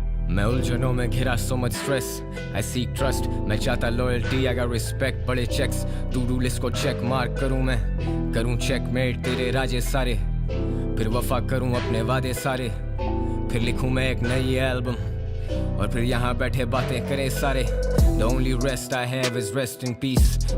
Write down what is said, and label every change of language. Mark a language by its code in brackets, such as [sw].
[hi] मैं उलझनों में घिरा, [en] so much stress. I seek trust. [hi] मैं चाहता loyalty, [en] I got respect. [hi] बड़े checks, to-do list को check mark करूँ मैं. करूँ checkmate तेरे राजे सारे. फिर वफा करूँ अपने वादे सारे. फिर लिखूँ मैं एक नई एल्बम. और फिर यहाँ बैठे बातें करें सारे. [en] The only rest I have is rest in peace.